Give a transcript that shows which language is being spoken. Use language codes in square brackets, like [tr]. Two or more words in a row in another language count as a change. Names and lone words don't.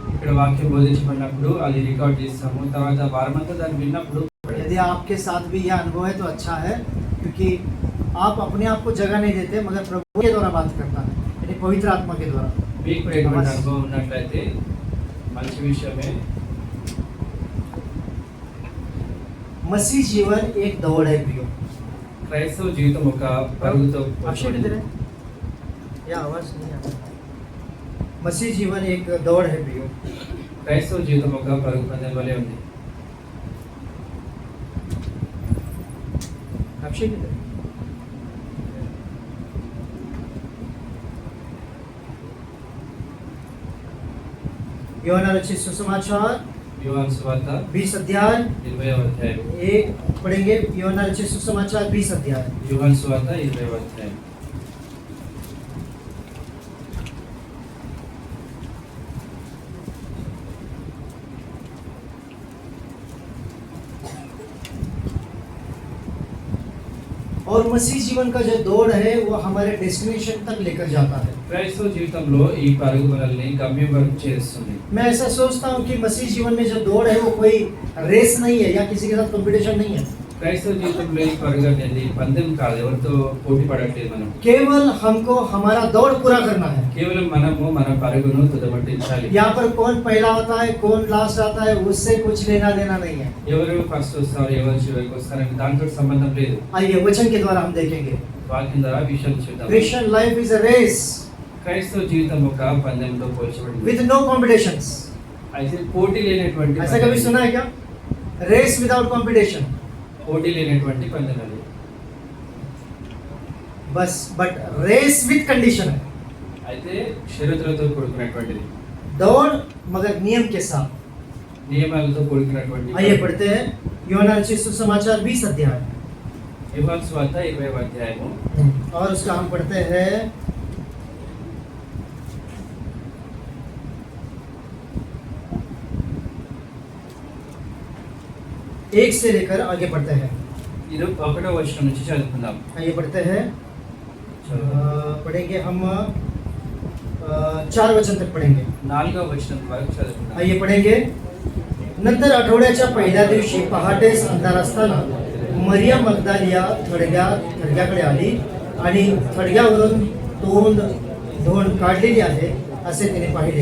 [te] ఇక్కడ వాక్యం బోధించబడినప్పుడు అది రికార్డ్ చేస్తాము. తర్వాత వారమంతా దాన్ని విన్నప్పుడు [hi] यदि आपके साथ भी यह अनुभव है तो अच्छा है, क्योंकि आप अपने आप को जगह नहीं देते, मगर प्रभु के द्वारा बात करता है, यानी पवित्र आत्मा के द्वारा. [te] మీకు కూడా ఎటువంటి అనుభవం ఉన్నట్లయితే మంచి విషయమే. [hi] मसीह जीवन एक दौड़ है प्रियो. [te] క్రైస్తవ జీవితం ఒక పరుగుతో [hi] या आवाज नहीं आता. मसीह जीवन एक दौड़ है प्रियो. [te] క్రైస్తవ జీవితం ఒక పరుగు పందెం వలె ఉంది. యోహాను రచిత సుసమాచాर యోహాను సువార్త 20 अध्याय 20వ అధ్యాయం [hi] एक पढ़ेंगे. [te] యోహాను రచిత సుసమాचार 20 अध्याय. యోహాను సువార్త 20వ అధ్యాయం. [hi] और मसीह जीवन का जो दौड़ है वो हमारे डेस्टिनेशन तक लेकर जाता है. [te] క్రైస్తవ జీవితంలో ఈ పరుగు మనల్ని గమ్యం వరకు చేరుస్తుంది. [hi] मैं ऐसा सोचता हूँ कि मसीह जीवन में जो दौड़ है वो कोई रेस नहीं है या किसी के साथ कंपटीशन नहीं है. [te] క్రైస్తవ జీవితంలో ఈ పరుగు అనేది పందెం కాదు, ఎవరితో పోటీ పడట్లేదు మనం. [hi] केवल हमको हमारा दौड़ पूरा करना है. [te] కేవలం మనము మన పరుగును తుదముట్టించాలి. [hi] यहाँ पर कौन पहला आता है कौन लास्ट आता है उससे कुछ लेना देना नहीं है. [te] ఎవరు ఫస్ట్ వస్తారు ఎవరు చివరికి వస్తారని దాంతో సంబంధం లేదు. [hi] आइए वचन के द्वारा हम देखेंगे. [te] వాక్యం ద్వారా విషయం చూద్దాం. [en] Christian life is a race. [te] క్రైస్తవ జీవితం ఒక పందెంతో పోల్చబడింది. [en] With no competitions. [te] అయితే పోటీ లేనటువంటి. [hi] ऐसा कभी सुना है क्या? [en] Race without competition. [te] పోటీ లేనటువంటి పందెం అది. [en] बस but race with condition है. [te] అయితే షరతులతో కూడుకున్నటువంటిది. [hi] दौड़ मगर नियम के साथ. [te] నియమాలతో కూడుకున్నటువంటి. [hi] आइए पढ़ते हैं [te] యోహాను రచిత సుసమాచాर 20 अध्याय. యోహాను సువార్త 20వ అధ్యాయము. [hi] और उसका हम पढ़ते हैं एक से लेकर आगे पढ़ते हैं. [te] ఇది ఒకటో వచనం నుంచి చదువుకుందాం. [hi] आइए पढ़ते हैं. पढ़ेंगे हम 4 वचन तक पढ़ेंगे. [te] 4వ वचन वరకు చదువుకుందాం. आइए पढ़ेंगे. [mr] नंतर आठवड्याच्या पहिल्या दिवशी पहाटेस अंधार असताना मरिया मगदलिया थडग्याकडे आली आणि थडग्यावरून धोंड काढलेली आहे असे तिने पाहिले.